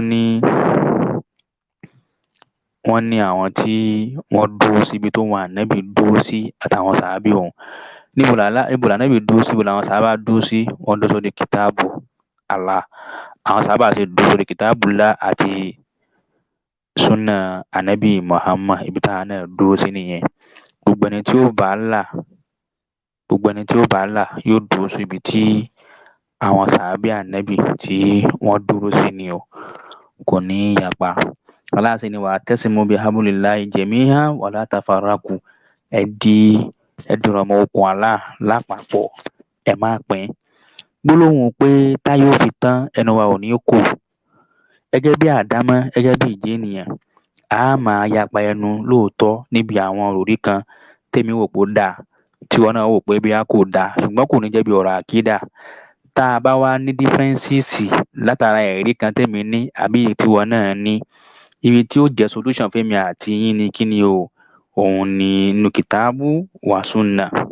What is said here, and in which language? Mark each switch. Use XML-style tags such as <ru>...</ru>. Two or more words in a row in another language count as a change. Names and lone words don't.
<yo>wọ́n ní àwọn tí wọ́n dúró síbi tó wọn ànábì dúró sí àtàwọn sàábì òun níbo lànábì dúró sí ibo làwọn sàábà dúró sí wọ́n dúró sórí kìtáàbù Allah àwọn sàábà sì dúró sórí kìtáàbù Allah àti súnà ànábì Muhammad ibi táwọn náà dúró sí nìyẹn gbogbo ẹni tí ó bá là yóò dúró síbi tí àwọn sàábì ànábì tí wọ́n dúró sí ni o kò ní yapa aláàṣẹ ni wàá</yo> <ar>اعتصموا بحبل الله جميعا ولا تفرقوا</ar> <yo>ẹ dìrọ̀ mọ́ okùn Allah lápapọ̀ ẹ má pín gbólóhùn pé táyé ó fi tán ẹnu wa ò ní kò gẹ́gẹ́ bí àdámọ́ gẹ́gẹ́ bí ìjẹ́ ènìyàn a máa yapa ẹnu lóòótọ́ níbi àwọn òrí kan tèmi wò pé ó dáa tí wọn náà wò pé bí a kò dáa ṣùgbọ́n kò ní jẹ́ bí ọ̀rọ̀ àkídà tá a bá wá ní differences látara ẹ̀rí kan tèmi ní àbí èyí tí wọn náà ní ibi tí ó jẹ́ solution fẹ́mi àti yín ni kí ni o òun ni inú kìtáàbù wà súnà</yo>